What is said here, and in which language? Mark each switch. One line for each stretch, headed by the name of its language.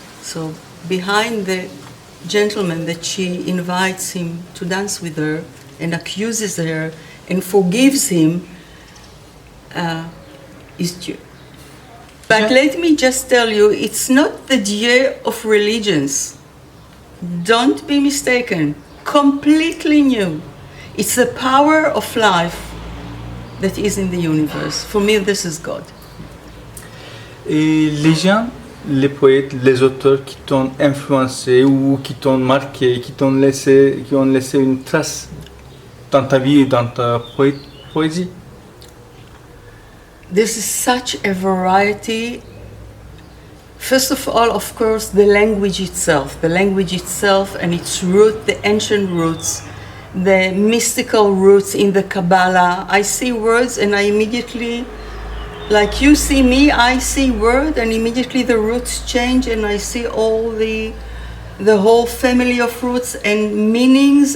English: So behind the gentleman that she invites him to dance with her and accuses her and forgives him is Dieu. But let me just tell you, it's not the Dieu of religions. Don't be mistaken. Completely new. It's the power of life that is in the universe. For me, this is God.
French: Et les gens, les poètes, les auteurs qui t'ont influencé ou qui t'ont marqué, qui ont laissé une trace dans ta vie et dans ta poésie.
English: This is such a variety. First of all, of course, the language itself and its root, the ancient roots, the mystical roots in the Kabbalah. I see words and I immediately, like you see me, I see word and immediately the roots change and I see all the whole family of roots and meanings.